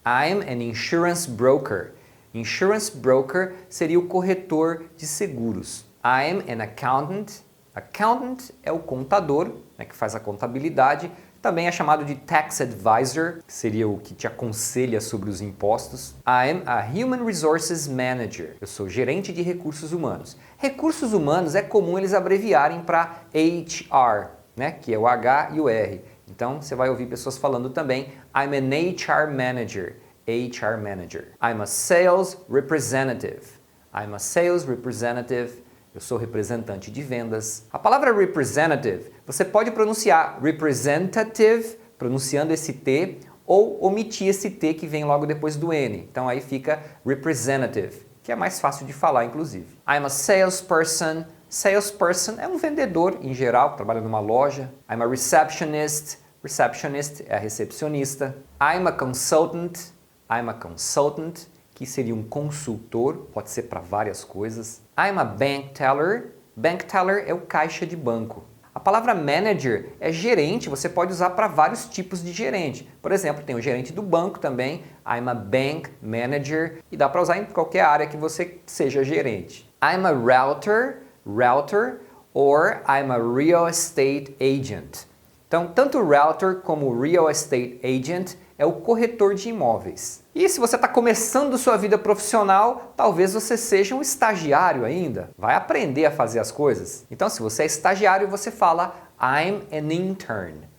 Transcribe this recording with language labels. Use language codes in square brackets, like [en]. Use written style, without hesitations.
[en] I'm an insurance broker. Insurance broker [pt] seria o corretor de seguros. [en] I'm an accountant. [pt] Accountant é o contador, né, que faz a contabilidade. Também é chamado de tax advisor, que seria o que te aconselha sobre os impostos. [en] I'm a human resources manager. [pt] Eu sou gerente de recursos humanos. Recursos humanos é comum eles abreviarem para HR, né, que é o H e o R. Então você vai ouvir pessoas falando também [en] I'm an HR manager. HR manager. I'm a sales representative. I'm a sales representative. [pt] Eu sou representante de vendas. A palavra representative, você pode pronunciar representative, pronunciando esse T, ou omitir esse T que vem logo depois do N. Então aí fica representative, que é mais fácil de falar, inclusive. [en] I'm a salesperson. [pt] Salesperson é um vendedor, em geral, que trabalha numa loja. [en] I'm a receptionist. [pt] Receptionist é a recepcionista. [en] I'm a consultant. I'm a consultant, [pt] que seria um consultor, pode ser para várias coisas. [en] I'm a bank teller. [pt] Bank teller é o caixa de banco. A palavra manager é gerente, você pode usar para vários tipos de gerente. Por exemplo, tem o gerente do banco também, [en] I'm a bank manager, [pt] e dá para usar em qualquer área que você seja gerente. [en] I'm a router, or I'm a real estate agent. [pt] Então, tanto realtor como real estate agent é o corretor de imóveis. E se você está começando sua vida profissional, talvez você seja um estagiário ainda. Vai aprender a fazer as coisas. Então, se você é estagiário, você fala [en] I'm an intern.